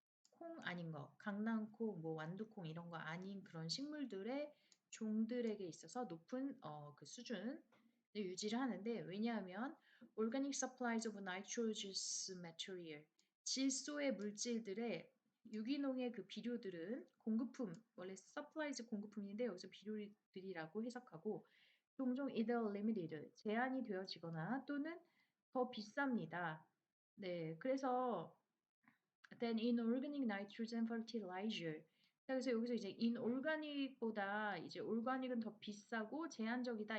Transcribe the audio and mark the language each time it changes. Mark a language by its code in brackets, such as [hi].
[ko] 콩 아닌 거 강낭콩 뭐 완두콩 이런 거 아닌 그런 식물들의 종들에게 있어서 높은 그 수준을 유지를 하는데 왜냐하면 [en] organic supplies of nitrogenous material [ko] 질소의 물질들의 유기농의 그 비료들은 공급품, 원래 supplies 공급품인데 여기서 비료들이라고 해석하고 종종 [en] either limited, [ko] 제한이 되어지거나 또는 더 비쌉니다. [en] 네, 그래서 then inorganic nitrogen fertilizer. [ko] 자, 그래서 여기서 이제 inorganic보다 이제 organic은 더 비싸고 제한적이다.